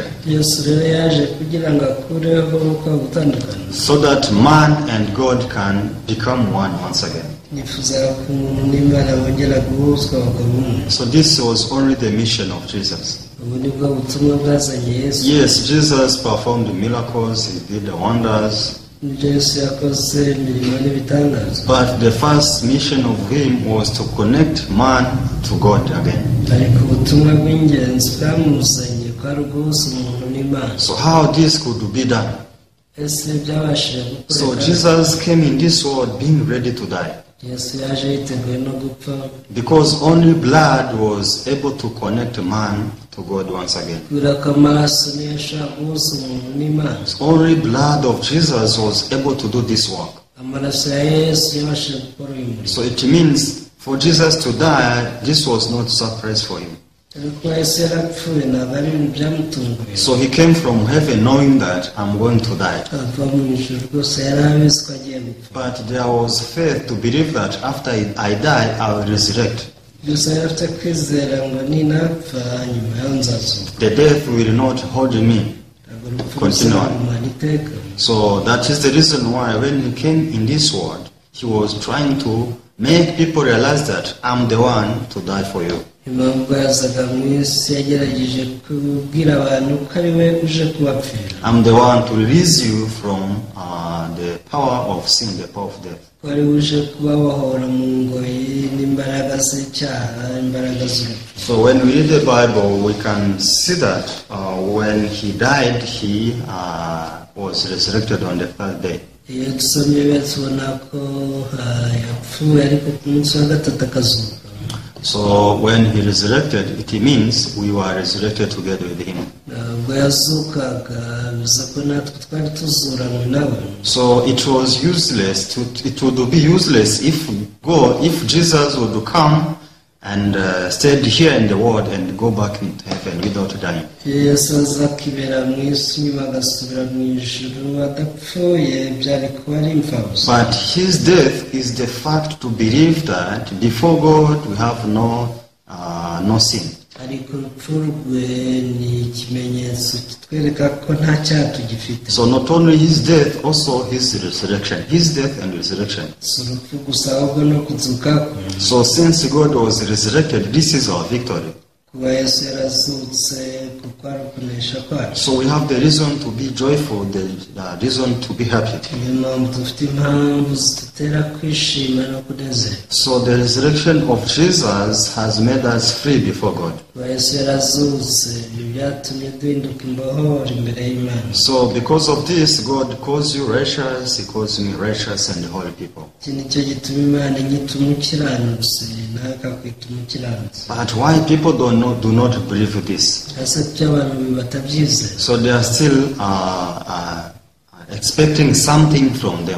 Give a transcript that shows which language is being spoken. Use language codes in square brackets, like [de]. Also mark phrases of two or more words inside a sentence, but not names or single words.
[rw] yesu rero yaje kugira ngo akureho uko gutandukana, [en] so that man and God can become one once again. [rw] nifuza ko umuntu n'Imana bongera guhuzwa bakaba umwe. [en] So this was only the mission of Jesus. [rw] ubu ni bwo butumwa bwazanye yesu. [en] Yes, Jesus performed miracles, he did wonders, [rw] ibyo yesu yakoze imirimo n'ibitangaza, [en] but the first mission of him was to connect man to God again. [rw] ariko ubutumwa bw'ingenzi bwamuzanye kwari uguhuza umuntu n'Imana. [en] So how this could be done? [rw] ese byabashije So gukoreka? [en] Jesus came in this world being ready to die, [rw] yesu yaje yiteguye no gupfa, [en] because only blood was able to connect man to God once again. [rw] kubera ko amaraso niyo ashobora guhuza umuntu n'Imana. [en] Only blood of Jesus was able to do this work. [rw] amaraso ya yesu yabashije gukora uyu murimo. [en] So it means for Jesus to die, this was not surprise for him. [rw] ariko yesu yarapfuye, ntabwo ari ibintu byamutunguye. [en] So he came from heaven knowing that I'm going to die. [rw] ava mu ijuru rwose yari abizi ko agiye gupfa. [en] But there was faith to believe that after I die, I will resurrect. [rw] gusa yari afite kwizera ngo ninapfa nyuma yaho nzazuka, [en] The death will not hold me. [rw] ntabwo urupfu Continue. ruzamumara iteka. [en] So that is the reason why when he came in this world, he was trying to make people realize that I'm the one to die for you. [rw] impamvu yazaga mu isi yagerageje kubwira abantu ko ari we uje kubapfira, [en] I'm the one to release you from the power of sin, the power of death. [rw] ko ari we uje kubabohora mu ngoyi n'imbaraga z'icyaha, imbaraga z'urupfu. [en] So when we read the Bible, we can see that when he died, he was resurrected on the third day. [rw] iyo dusomye biba tubona ko yapfuye ariko ku munsi wa gatatu akazuka. [en] So when he resurrected, it means we were resurrected together with him. [rw] ubwo yazukaga bivuze ko natwe twari tuzuranywe nawe. [en] So it was useless. It would be useless if Jesus would come and stayed here in the world and go back into heaven without dying. [rw] iyo yesu aza akibera mu isi nyuma agasubira mu ijuru adapfuye, byari kuba ari imfabusa. [en] But his death is the fact to believe that before God we have no sin. [rw] ariko urupfu rwe ni ikimenyetso kitwereka ko nta cyaha tugifite. [en] So not only his death, also his resurrection. His death and resurrection. [rw] si urupfu gusa ahubwo no kuzuka kwe. [en] So since God was resurrected, this is our victory. [rw] kuba yesu yarazutse kuko ari ukunesha kwacu. [en] So we have the reason to be joyful, the reason to be happy. [rw] niyo mpamvu dufite impamvu zidutera kwishima no kunezerwa. [en] So the resurrection of Jesus has made us free before God. [rw] kuba yesu yarazutse ibyo byatumye duhinduka imbohoro imbere y'Imana. [en] So because of this, God calls you righteous, he calls me righteous and the holy people. [rw] iki ni cyo gituma Imana inyita umukiranutsi, nawe akakwita umukiranutsi. [en] But why people do not believe this? [rw] ese kuki abantu batabyizera? [en] So they are still expecting something from them.